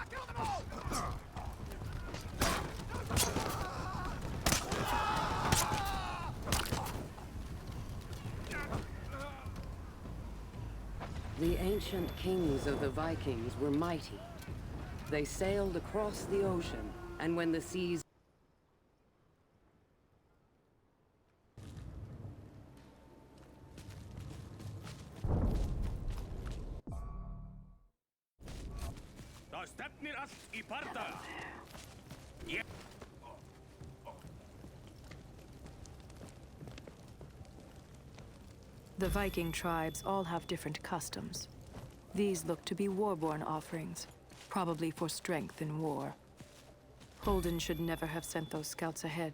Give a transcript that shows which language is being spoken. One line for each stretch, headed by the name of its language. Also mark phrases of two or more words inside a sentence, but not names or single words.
English: The ancient kings of the Vikings were mighty. They sailed across the ocean, and when the seas
Icelandic: Það stefnir allt í bardaga.
English: The Viking tribes all have different customs. These look to be war-born offerings, probably for strength in war. Holden should never have sent those scouts ahead.